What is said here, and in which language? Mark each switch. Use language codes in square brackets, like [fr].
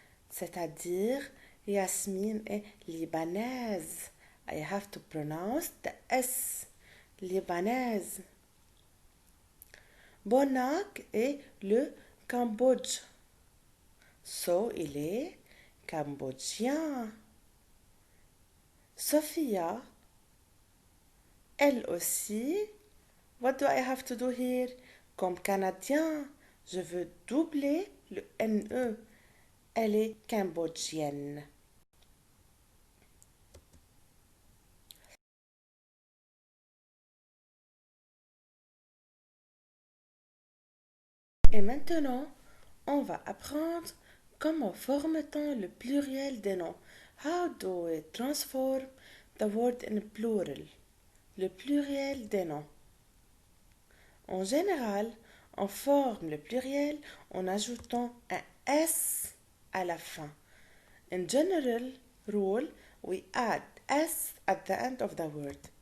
[fr] C'est-à-dire, Yasmine est libanaise. [en] I have to pronounce the S. [fr] Libanaise. Bonak est le Cambodge. So, il est cambodgien. Sophia, elle aussi. [en] What do I have to do here? [fr] Comme canadien, je veux doubler le NE. Elle est cambodgienne. Et maintenant, on va apprendre comment forme-t-on le pluriel des noms. [en] How do we transform the word in plural? [fr] Le pluriel des noms. En général, on forme le pluriel en ajoutant un S à la fin. [en] In general rule, we add S at the end of the word.